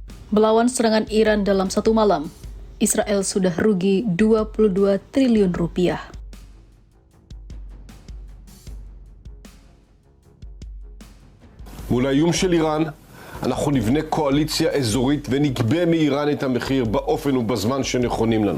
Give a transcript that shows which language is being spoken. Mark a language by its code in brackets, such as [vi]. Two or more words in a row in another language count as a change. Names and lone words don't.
[id] Melawan serangan Iran dalam satu malam, Israel sudah rugi 22 triliun rupiah. [he] מול האיום של איראן, אנחנו נבנה קואליציה אזורית ונגבה מאיראן את המחיר באופן ובזמן שנכונים לנו.